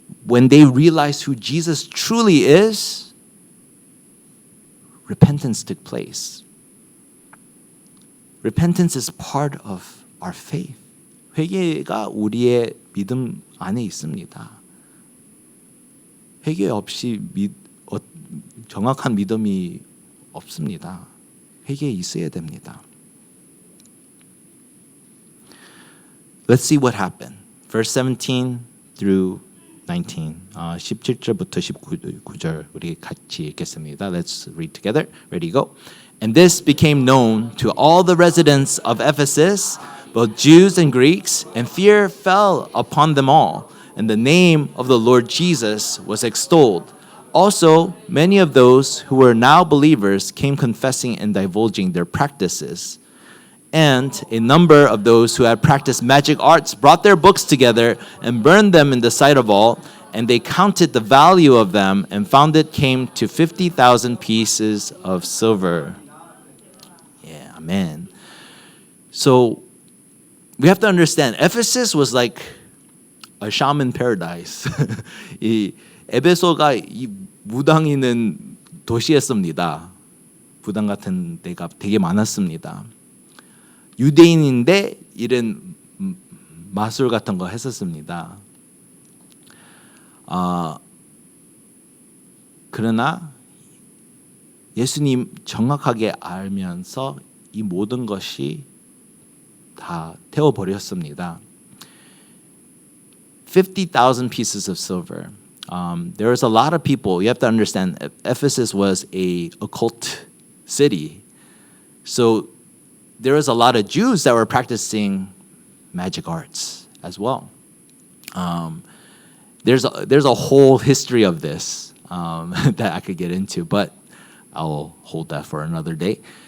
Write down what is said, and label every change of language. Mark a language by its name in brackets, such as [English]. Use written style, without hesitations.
[English] When they realized who Jesus truly is, repentance took place. Repentance is part of our faith. [Korean] 회개가 우리의 믿음 안에 있습니다. 회개 없이 정확한 믿음이 없습니다. 회개에 있어야 됩니다. [English] Let's see what happened. Verse 17 through 19. [Korean] 17절부터 19절 우리 같이 읽겠습니다. [English] Let's read together. Ready, go. And this became known to all the residents of Ephesus, both Jews and Greeks, and fear fell upon them all. And the name of the Lord Jesus was extolled. Also, many of those who were now believers came confessing and divulging their practices. And a number of those who had practiced magic arts brought their books together and burned them in the sight of all. And they counted the value of them and found it came to 50,000 pieces of silver. Yeah, amen. So we have to understand, Ephesus was like a shaman paradise. [Korean] 이 에베소가 이 무당 있는 도시였습니다. 무당 같은 데가 되게 많았습니다. 유대인인데 이런 마술 같은 거 했었습니다. 그러나 예수님 정확하게 알면서 이 모든 것이 다 태워버렸습니다. [English] 50,000 pieces of silver. There was a lot of people. You have to understand, Ephesus was a occult city. So there was a lot of Jews that were practicing magic arts as well. There's a whole history of this that I could get into, but I'll hold that for another day.